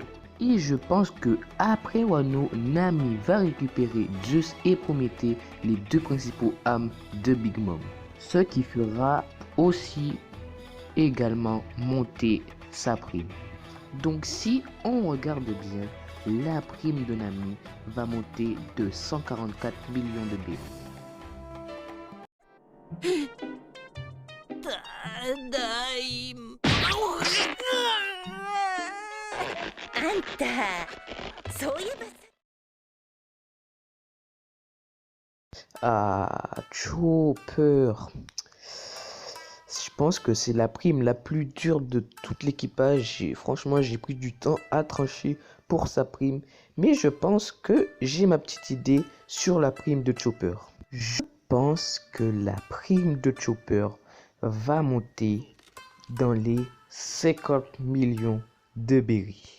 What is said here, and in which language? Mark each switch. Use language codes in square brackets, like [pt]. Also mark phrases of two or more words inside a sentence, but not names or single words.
[fr] Et je pense que après Wano, Nami va récupérer Zeus et Prométhée, les deux principaux âmes de Big Mom. Ce qui fera aussi également monter sa prime. Donc si on regarde bien, la prime de Nami va monter de 144 millions de berries. [ja] あんた、そういえばさ。 [fr] Ah, Chopper. Je pense que c'est la prime la plus dure de tout l'équipage. Franchement, j'ai pris du temps à trancher pour sa prime. Mais je pense que j'ai ma petite idée sur la prime de Chopper. Je pense que la prime de Chopper va monter dans les 50 millions de berries.